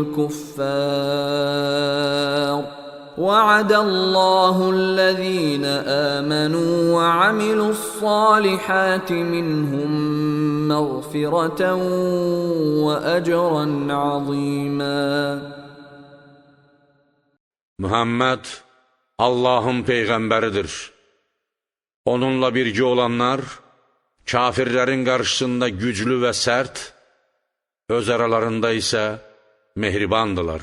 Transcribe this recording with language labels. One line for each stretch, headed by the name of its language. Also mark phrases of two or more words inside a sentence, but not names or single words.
Arabic: الكفار وعد الله الذين آمنوا وعملوا الصالحات منهم مغفرة وأجرا عظيما.
Azerbaijani: Muhammed Allah'ın peyğəmbəridir. Onunla birgə olanlar kafirlərin qarşısında güclü və sərt, öz aralarında isə mehribandılar.